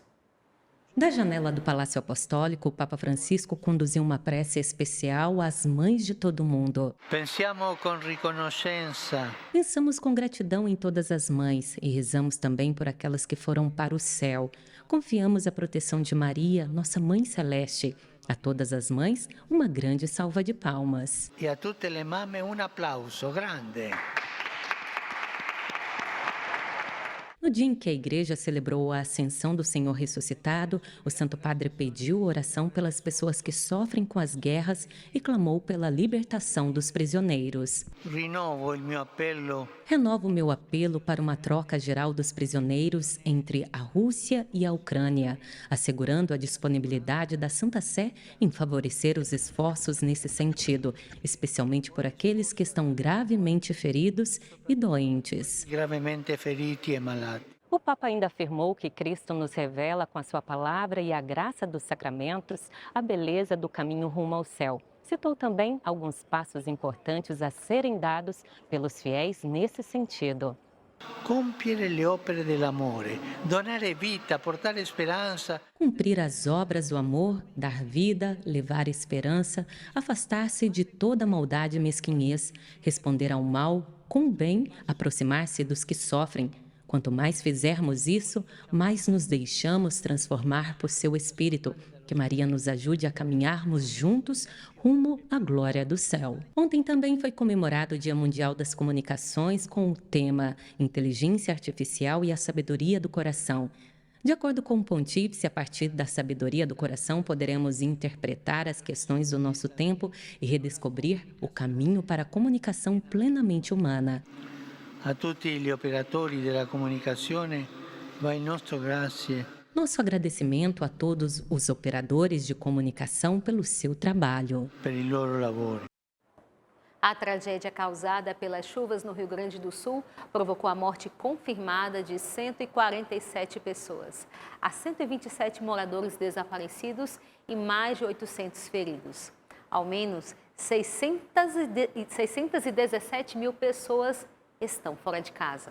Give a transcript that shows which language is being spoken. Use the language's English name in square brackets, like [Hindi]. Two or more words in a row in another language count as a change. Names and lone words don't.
[Portuguese] Da janela do Palácio Apostólico, o Papa Francisco conduziu uma prece especial às mães de todo mundo. Pensamos com gratidão em todas as mães e rezamos também por aquelas que foram para o céu. Confiamos a proteção de Maria, nossa Mãe Celeste. A todas as mães, uma grande salva de palmas. [Italian] E a tutte le mamme [Portuguese] um aplauso grande. No dia em que a Igreja celebrou a Ascensão do Senhor ressuscitado, o Santo Padre pediu oração pelas pessoas que sofrem com as guerras e clamou pela libertação dos prisioneiros. Renovo o meu apelo para uma troca geral dos prisioneiros entre a Rússia e a Ucrânia, assegurando a disponibilidade da Santa Sé em favorecer os esforços nesse sentido, especialmente por aqueles que estão gravemente feridos e doentes. [Italian] Gravemente feriti e malati. [Portuguese] O Papa ainda afirmou que Cristo nos revela com a sua palavra e a graça dos sacramentos a beleza do caminho rumo ao céu. Citou também alguns passos importantes a serem dados pelos fiéis nesse sentido. [Italian] Compiere le opere dell'amore, donare vita, portare speranza. [Portuguese] Cumprir as obras do amor, dar vida, levar esperança, afastar-se de toda maldade e mesquinhez, responder ao mal com o bem, aproximar-se dos que sofrem. Quanto mais fizermos isso, mais nos deixamos transformar por seu Espírito. Que Maria nos ajude a caminharmos juntos rumo à glória do céu. Ontem também foi comemorado o Dia Mundial das Comunicações com o tema Inteligência Artificial e a Sabedoria do Coração. De acordo com o Pontífice, a partir da sabedoria do coração, poderemos interpretar as questões do nosso tempo e redescobrir o caminho para a comunicação plenamente humana. [Italian] A tutti gli operatori della comunicazione va il nostro grazie. [Portuguese] Nosso agradecimento a todos os operadores de comunicação pelo seu trabalho. [Italian] Per il loro lavoro. [Portuguese] A tragédia causada pelas chuvas no Rio Grande do Sul provocou a morte confirmada de 147 pessoas. Há 127 moradores desaparecidos e mais de 800 feridos. Ao menos 617 mil pessoas estão fora de casa.